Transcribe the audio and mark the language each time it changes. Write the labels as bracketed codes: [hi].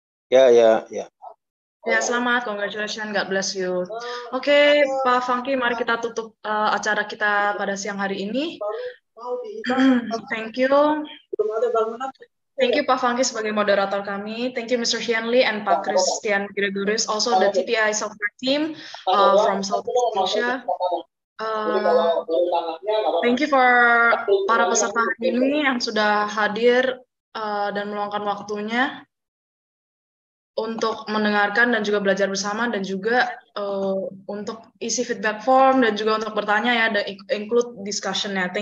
[id] Ya. Ya, selamat. [en] Congratulations. God bless you. [id] Oke, Pak Funky, mari kita tutup acara kita pada siang hari ini. [en] Thank you. Thank you [id] Pak Funky sebagai moderator kami. [en] Thank you Mr. Hianli and Pak Christian Gregorius, also the TPIsoftware team from Southeast Asia. Thank you for [id] para peserta hari ini yang sudah hadir dan meluangkan waktunya untuk mendengarkan dan juga belajar bersama, dan juga untuk isi feedback form dan juga untuk bertanya ya, dan [en] include discussion- [id] nya.